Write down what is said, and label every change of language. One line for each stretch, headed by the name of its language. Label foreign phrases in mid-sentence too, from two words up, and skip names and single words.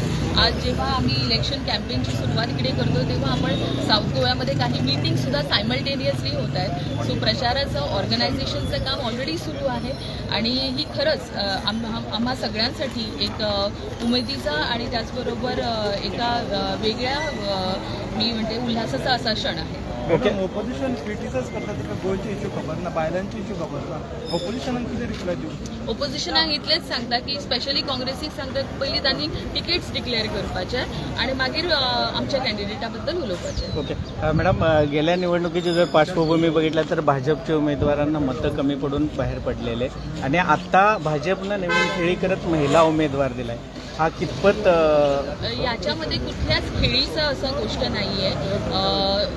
Marathi: आज जेव्हा आम्ही
English: election campaignची
Marathi: सुरुवात इकडे करतो तेव्हा आपण साऊथ गोव्यामध्ये काही
English: meetingsसुद्धा simultaneously
Marathi: होत आहेत. सो प्रचाराचं ऑर्गनायझेशनचं काम ऑलरेडी सुरू आहे आणि ही खरंच आम्हा सगळ्यांसाठी एक उमेदीचा आणि त्याचबरोबर एका वेगळ्या मी म्हणते उल्हासाचा असा क्षण आहे. ओके,
Konkani: ऑपोजिशन क्रिटिसाइज करतात का गोयचे इश्यू खबर ना, बायलांचे इश्यू खबर ना, ऑपोजिशनान कितें रिप्लाय दिवं? ऑपोजिशनाक इतलेंच सांगता की स्पेशली काँग्रेसीक सांगता पयलीं तांणी टिकेट्स डिक्लेअर करपाचे आणि मागीर आमच्या कॅन्डिडेटा बद्दल उलोवपाचें.
Marathi: ओके मॅडम, गेल्या निवडणुकीची जर पार्श्वभूमी बघितला तर भाजपच्या उमेदवारांना मतं कमी पडून बाहेर पडलेले आणि आता भाजपनं नवीन खेळी करत महिला उमेदवार दिलाय. हा कितपत याच्यामध्ये कुठल्याच खेळीचं असं गोष्ट नाही आहे.